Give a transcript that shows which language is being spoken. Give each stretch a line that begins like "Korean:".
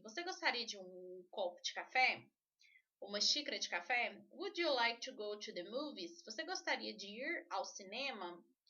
Portuguese: Você gostaria de um copo de café? Uma xícara de café?
English: Would you like to go to the movies?
Portuguese: Você gostaria de ir ao cinema?